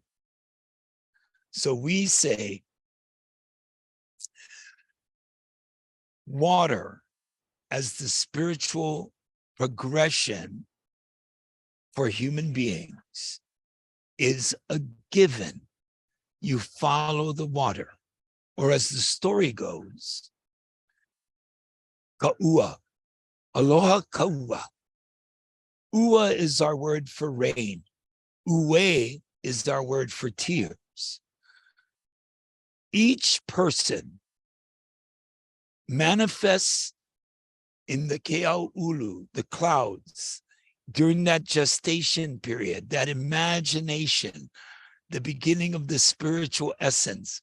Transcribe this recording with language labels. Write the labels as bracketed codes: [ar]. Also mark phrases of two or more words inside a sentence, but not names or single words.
[en] So we say water as the spiritual progression for human beings is a given. You follow the water, or as the story goes, [haw] ka'ua, aloha ka'ua. [en] Ua is our word for rain. Ue is our word for tears. Each person manifests in the keaulu, the clouds, during that gestation period, that imagination, the beginning of the spiritual essence.